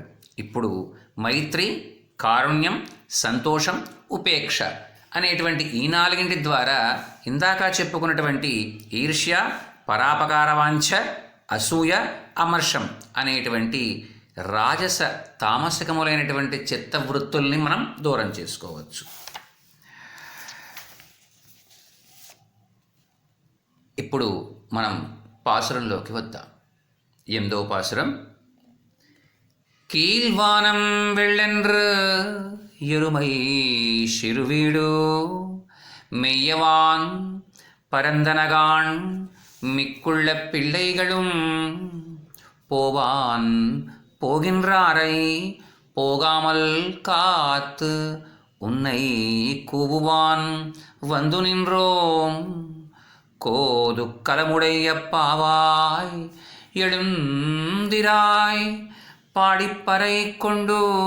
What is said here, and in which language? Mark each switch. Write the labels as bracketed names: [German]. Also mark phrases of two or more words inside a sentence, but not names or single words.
[Telugu] ఇప్పుడు మైత్రి, కారుణ్యం, సంతోషం, ఉపేక్ష అనేటువంటి ఈ 4 ద్వారా ఇందాక చెప్పుకున్నటువంటి ఈర్ష్య, పరాపకారవాంఛ, అసూయ, అమర్షం అనేటువంటి రాజస తామసికములైనటువంటి చిత్తవృత్తుల్ని మనం దూరం చేసుకోవచ్చు. ఇప్పుడు మనం పాసురంలోకి వద్దాం. 8వ పాసురం. [Tamil] கீழ்வானம் வெள்ளென்று எருமை சிறுவீடு மெய்யவான் பரந்தனகான் மிக்குள்ள பிள்ளைகளும் போவான் போகின்றாரை போகாமல் காத்து உன்னை கூவுவான் வந்து நின்றோம் கோது கலமுடைய பாவாய் எழுந்திராய் பாடிப்பறை கொண்டு